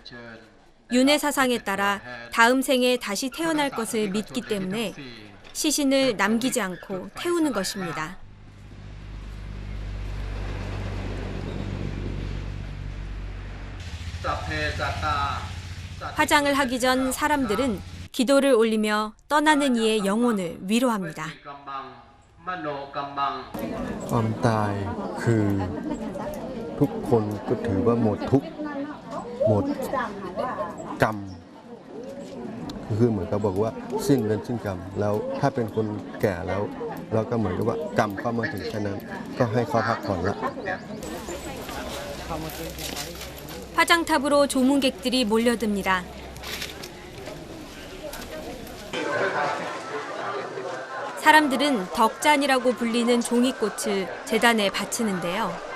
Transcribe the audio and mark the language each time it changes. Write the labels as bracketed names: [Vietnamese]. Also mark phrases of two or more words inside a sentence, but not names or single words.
[Korean] 윤회 사상에 따라 다음 생에 다시 태어날 것을 믿기 때문에 시신을 남기지 않고 태우는 것입니다. 화장을 하기 전 사람들은 기도를 올리며 떠나는 이의 영혼을 위로합니다. [Thai] ความตายคือทุกคนก็ถือว่าหมดทุกข์หมดกรรมคือเหมือนกับบอกว่าสิ้นเวรสิ้นกรรมแล้วถ้าเป็นคนแก่แล้วเราก็เหมือนกับว่ากรรมเข้ามาถึงแค่นั้นก็ให้เขาพักผ่อนละ [Korean] 화장탑으로 조문객들이 몰려듭니다. 사람들은 덕잔이라고 불리는 종이꽃을 제단에 바치는데요.